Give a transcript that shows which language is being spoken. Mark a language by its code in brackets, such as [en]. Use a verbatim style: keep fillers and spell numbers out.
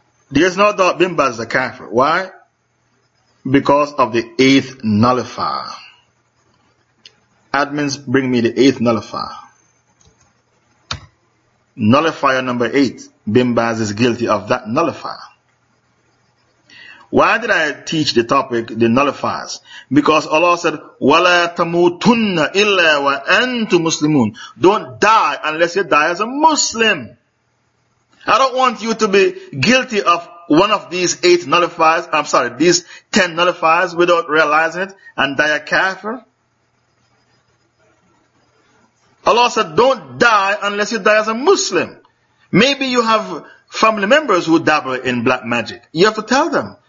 [en] There's no doubt Bin Baz is a kafir. Why? Because of the eighth nullifier. Admins, bring me the eighth nullifier. Nullifier number eight. Bin Baz is guilty of that nullifier. Why did I teach the topic, the nullifiers? Because Allah said, [ar] وَلَا تَمُوتُنَّ إِلَّا وَأَنْتُ مُسْلِمُونَ. [en] Don't die unless you die as a Muslim. I don't want you to be guilty of one of these eight nullifiers, I'm sorry, these ten nullifiers without realizing it and die a kafir. Allah said, don't die unless you die as a Muslim. Maybe you have family members who dabble in black magic. You have to tell them.